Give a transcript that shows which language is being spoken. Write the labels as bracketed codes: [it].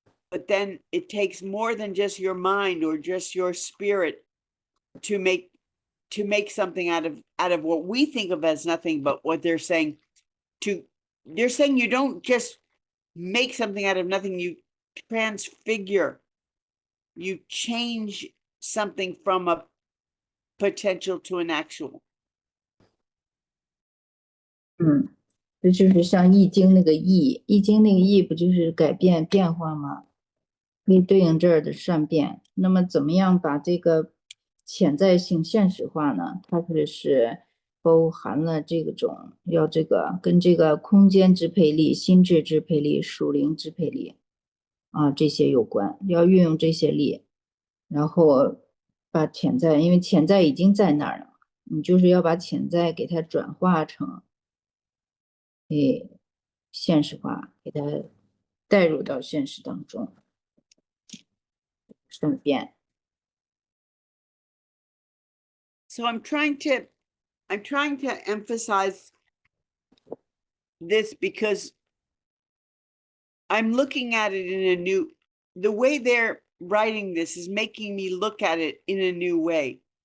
[en] But then it takes more than just your mind or just your spirit to make something out of what we think of as nothing, but what they're saying they're saying you don't just make something out of nothing, you transfigure, you change something from a potential to an actual. [zh] 这就是像易经那个易，易经那个易不就是改变变化吗？可以对应这儿的善变。那么怎么样把这个潜在性现实化呢？它是包含了这种要这个跟这个空间支配力、心智支配力、属灵支配力啊这些有关，要运用这些力，然后把潜在，因为潜在已经在那儿了，你就是要把潜在给它转化成现实化，给它带入到现实当中，善变。 [en] So I'm trying to emphasize this because I'm looking at it in a new, the way they're writing this is making me look at it in a new way.